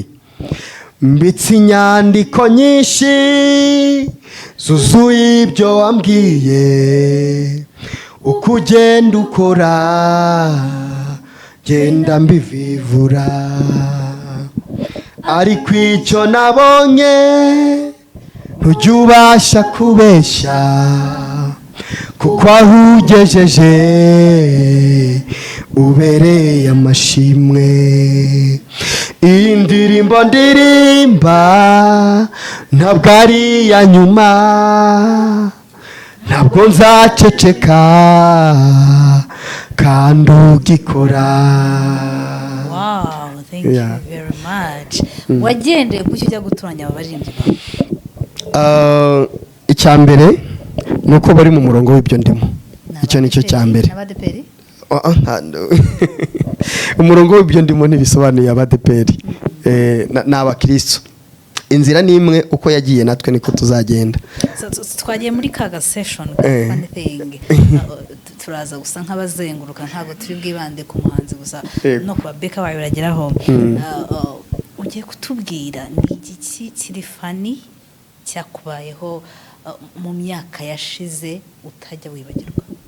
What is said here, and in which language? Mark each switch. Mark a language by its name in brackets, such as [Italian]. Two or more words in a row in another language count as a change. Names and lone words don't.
[Kinyarwanda] Mbitsi inyandiko nyinshi zuzuye ibyo wambwiye, uko ugenda ukora genda mbivivura, ariko icyo nabonye ntujya ubasha kubeshya, kuko aho ugejeje ubereye amashimwe. Iyi ndirimbo ndirimba ntabwo ari iya nyuma, ntabwo nzaceceka kandi ugikora. [English] Wow, thank you very much. [Kinyarwanda] Wagendeye kuki ujya gutoranya abaririmbyi bawe? Icya mbere ni uko bari mu murongo w'ibyo ndimo. Icyo nicyo cya mbere. Umurongo w'ibyo ndimo ntibisobanuye abadeperi, ni abakristo. Inzira ni imwe, uko yagiye natwe niko tuzagenda. Twagiye muri kaga [English] session funny thing, [Kinyarwanda] turaza gusa nk'abazenguruka, ntabwo turi bwibande ku muhanzi gusa no ku babeka bawe urageraho. Ugiye kutubwira ni igiki kiri funny cyakubayeho mu myaka yashize utajya wibagirwa?